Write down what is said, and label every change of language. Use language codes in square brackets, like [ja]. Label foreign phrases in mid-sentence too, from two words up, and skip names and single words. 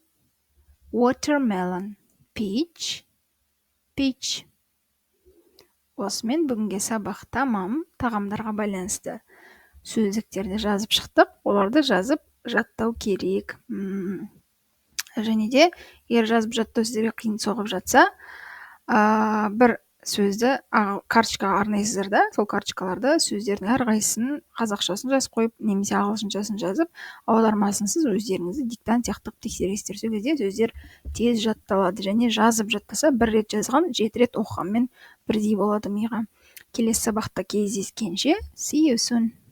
[en] watermelon peach [kk] осымен бүгінге сабақ тамам. Тағамдарға байланысты сөздіктерді жазып шықтық. Оларды жазып жаттау керек. Және де егер жазып жаттау сіздерге қиын соғып жатса, бір сөзді карточкаға арнайсыздар да, сол карточкаларды сөздердің әрқайсысын қазақшасын жазып қойып, немесе ағылшыншасын жазып, аудармасын сіз өздеріңізді диктант сияқты тексересіздер. Сол кезде сөздер тез жатталады, және жазып жаттаса, бір рет жазған 7 рет оқығанмен бірдей болады миға. Келесі сабақта кездескенше, [en] see you soon.